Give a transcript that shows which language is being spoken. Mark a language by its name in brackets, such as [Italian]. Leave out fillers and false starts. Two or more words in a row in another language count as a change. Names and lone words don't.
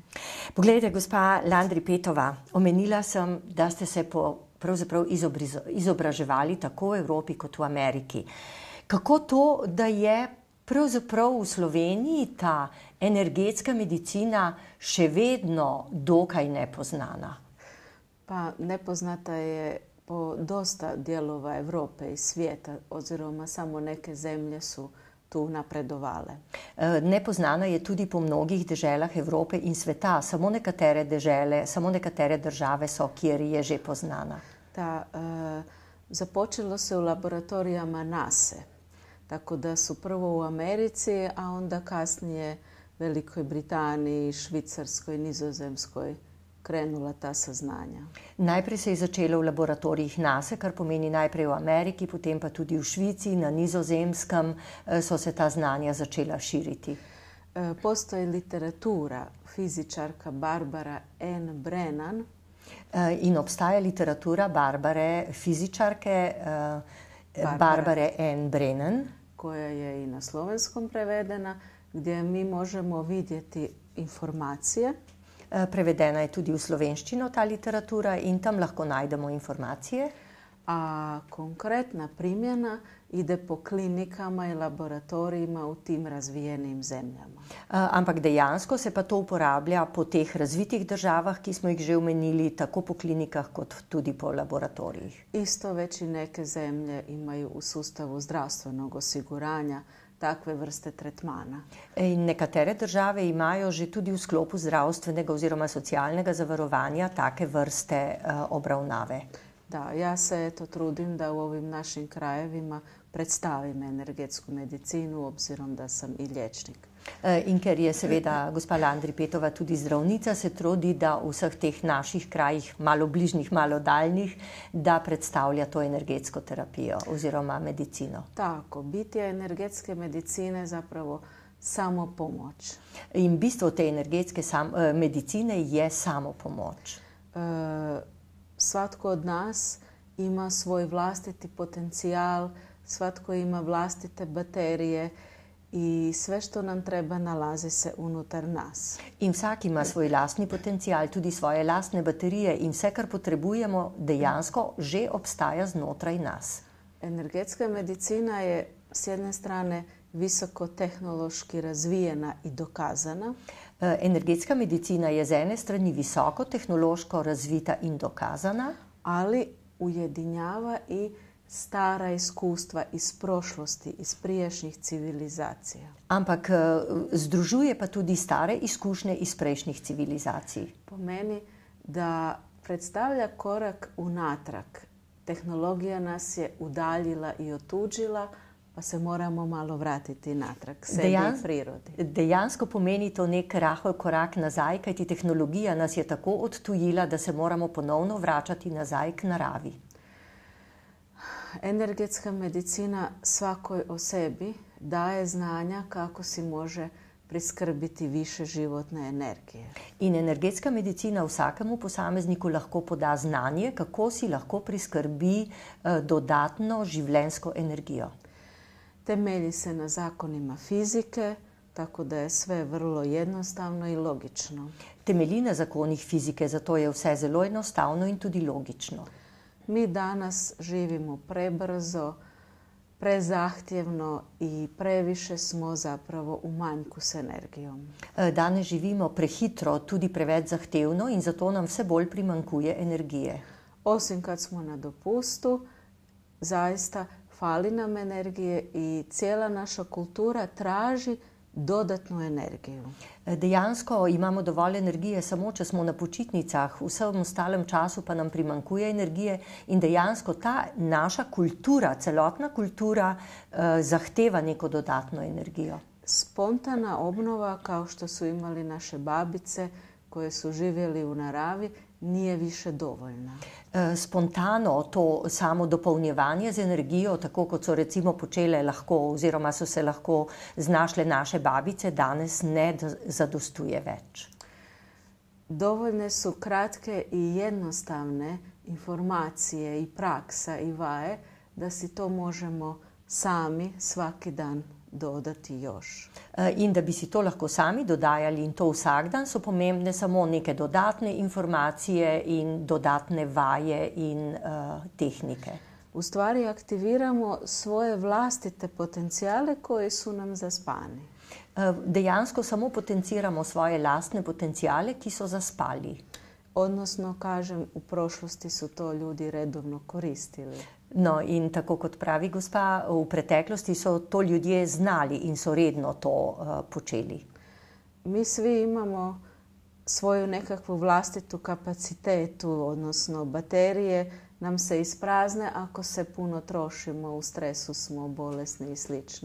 [Slovenian] Poglejte, gospa Landripetova, omenila sem, da ste se pravzaprav izobraževali tako v Evropi kot v Ameriki. Kako to, da je pravzaprav v Sloveniji ta energetska medicina še vedno dokaj nepoznana? [Croatian] Pa nepoznata je po dosta dijelova Evrope i svijeta, oziroma samo neke zemlje su tu napredovale. [Slovenian] Nepoznana je tudi po mnogih deželah Evrope in sveta. Samo nekatere dežele, samo nekatere države so, kjer je že poznana. [Croatian] Započelo se u laboratorijama NASA, tako da su prvo u Americi, a onda kasnije Velikoj Britaniji, Švicarskoj, Nizozemskoj krenula ta saznanja. [Slovenian] Najprej se je začelo v laboratorijih NASA, kar pomeni najprej v Ameriki, potem pa tudi v Švici, na Nizozemskem so se ta znanja začela širiti. [Croatian] Postoji literatura, fizičarka Barbara N. Brennan. [Slovenian] In obstaja literatura fizičarke Barbare N. Brennan, [Croatian] koja je i na slovenskom prevedena, gdje mi možemo vidjeti informacije. [Slovenian] Prevedena je tudi v slovenščino ta literatura in tam lahko najdemo informacije. [Croatian] A konkretna primjena ide po klinikama i laboratorijima u tim razvijenim zemljama. [Slovenian] Ampak dejansko se pa to uporablja po teh razvitih državah, ki smo jih že omenili, tako po klinikah kot tudi po laboratorijih. [Croatian] Isto već i neke zemlje imaju u sustavu zdravstvenog osiguranja takve vrste tretmana. [Slovenian] In nekatere države imajo že tudi v sklopu zdravstvenega oziroma socialnega zavarovanja take vrste obravnave. [Croatian] Da, ja se trudim da u ovim našim krajevima predstavim energetsku medicinu, obzirom da sam i liječnik. [Slovenian] In ker je seveda gospa Landripetova tudi zdravnica, se trudi da v vseh teh naših krajih, malo bližnjih, malo daljnih, da predstavlja to energetsko terapijo oziroma medicino. [Croatian] Tako, biti energetske medicine zapravo samo pomoć. [Slovenian] In bistvo te energetske medicine je samo pomoć. [Croatian] Svatko od nas ima svoj vlastiti potencijal, svatko ima vlastite baterije i sve što nam treba nalazi se unutar nas. [Slovenian] In vsak ima svoj lastni potencijal, tudi svoje lastne baterije in vse, kar potrebujemo, dejansko že obstaja znotraj nas. [Croatian] Energetska medicina je s jedne strane visoko tehnološki razvijena i dokazana. [Slovenian] Energetska medicina je z ene strani visoko tehnološko razvita in dokazana, [Croatian] ali ujedinjava i stara iskustva iz prošlosti, iz prijašnjih civilizacija. [Slovenian] Ampak združuje pa tudi stare izkušnje iz prejšnjih civilizacij. [Croatian] Po meni da predstavlja korak unatrag. Tehnologija nas je udaljila i otuđila, pa se moramo malo vratiti natrag sebi i prirodi. [Slovenian] Dejansko pomeni to nek rahel korak nazaj, kajti tehnologija nas je tako odtujila, da se moramo ponovno vračati nazaj k naravi. [Croatian] Energetska medicina svakoj o sebi daje znanja kako si može priskrbiti više životne energije. [Slovenian] In energetska medicina vsakemu posamezniku lahko poda znanje, kako si lahko priskrbi dodatno življenjsko energijo. [Croatian] Temelji se na zakonima fizike, tako da je sve vrlo jednostavno i logično. [Slovenian] Temelji na zakonih fizike, zato je vse zelo enostavno in tudi logično. [Croatian] Mi danas živimo prebrzo, prezahtjevno i previše smo zapravo u manjku s energijom. [Slovenian] Danes živimo prehitro, tudi preveč zahtevno in zato nam vse bolj primanjkuje energije. [Croatian] Osim kad smo na dopustu, zaista fali nam energije i cijela naša kultura traži dodatnu energiju. [Slovenian] Dejansko imamo dovolj energije samo, če smo na počitnicah, v vsem ostalem času pa nam primanjkuje energije in dejansko ta naša kultura, celotna kultura zahteva neko dodatno energijo. [Croatian] Spontana obnova, kao što su imali naše babice koje su živjeli u naravi, nije više dovoljna. [Slovenian] Spontano to samo dopolnjevanje z energijo, tako kot so recimo počele lahko oziroma so se lahko znašle naše babice, danes ne zadostuje več. [Croatian] Dovoljne su kratke i jednostavne informacije i praksa i vaje da si to možemo sami svaki dan dodati još. [Slovenian] In da bi si to lahko sami dodajali in to vsak dan, so pomembne samo neke dodatne informacije in dodatne vaje in tehnike. [Croatian] U stvari aktiviramo svoje vlastite potencijale koji su nam zaspani. [Slovenian] Dejansko samo potenciramo svoje lastne potencijale, ki so zaspali. [Croatian] Odnosno, kažem, u prošlosti su to ljudi redovno koristili. [Slovenian] No, in tako kot pravi gospa, v preteklosti so to ljudje znali in so redno to počeli. [Croatian] Mi svi imamo svoju nekakvu vlastitu kapacitetu, odnosno baterije nam se isprazne ako se puno trošimo, u stresu smo, bolesni i slično.